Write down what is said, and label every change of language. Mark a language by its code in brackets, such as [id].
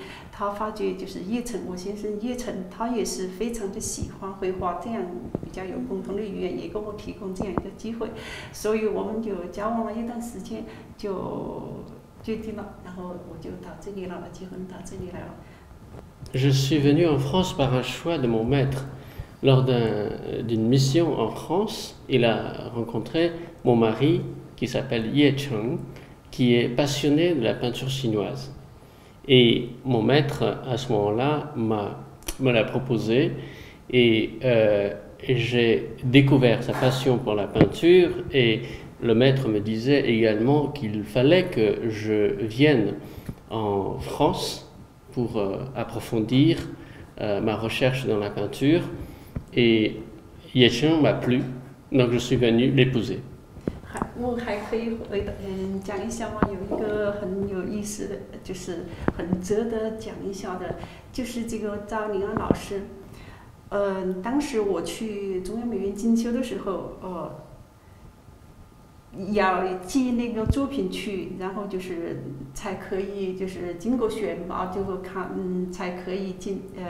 [zh] 他发觉就是叶晨，我先生叶晨，他也是非常的喜欢绘画，这样比较有共同的语言，也给我提供这样一个机会，所以我们就交往了一段时间，就决定了，然后我就到这里了，结婚到这里来了。 [fr] Je suis venu en France par un choix de mon maître. Lors d'une mission en France, il a rencontré mon mari qui s'appelle Ye Cheng, qui est passionné de la peinture chinoise. Et mon maître, à ce moment-là, me l'a proposé et j'ai découvert sa passion pour la peinture et le maître me disait également qu'il fallait que je vienne en France pour approfondir ma recherche dans la peinture. Et Ye Cheng m'a plu, donc je suis venu l'épouser. [zh] 我还可以讲一下吗？有一个很有意思的，就是很值得讲一下的，就是这个赵宁安老师。当时我去中央美院进修的时候，要寄那个作品去，然后就是才可以，就是经过选拔，就看才可以进